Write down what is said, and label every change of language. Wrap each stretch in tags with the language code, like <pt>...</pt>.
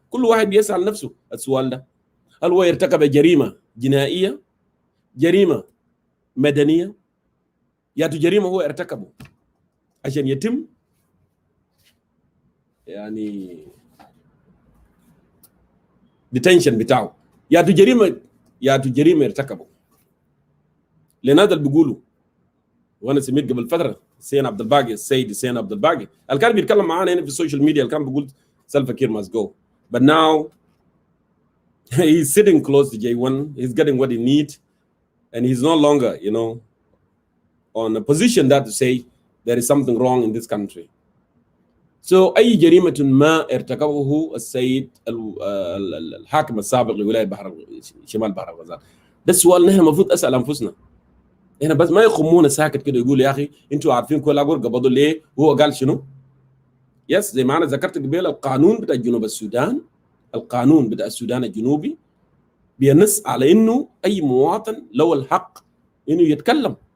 <ar>كل واحد بيسأل نفسه السؤال ده، هل هو ارتكب جريمة جنائية، جريمة مدنية، يا جريمة هو ارتكبه عشان يتم يعني ديتنشن بتاعه، يا جريمة ارتكبه. لنادى اللي بيقولوا، وانا سمعت قبل فترة سين عبد الباقي، السيد سين عبد الباقي اللي كان بيتكلم معانا هنا في السوشيال ميديا، اللي كان بيقول سلفا كير</ar> <en>must go. But now He's sitting close to J1. He's getting what he needs, and he's no longer, on a position that to say there is something wrong in this country. So</en> <ar>أي جريمة ما ارتكبه السيد الحاكم السابق لولاية شمال بحر الغزال. ده السؤال نحن المفروض أسأل أنفسنا. هنا بس ما يخمونا ساكت كده يقول يا أخي أنتوا عارفين كل أقول قبضوا ليه وهو قال شنو؟ يس زي ما أنا ذكرت قبل القانون بتاع جنوب السودان، القانون بتاع السودان الجنوبي بينص على إنه أي مواطن له الحق إنه يتكلم.</ar>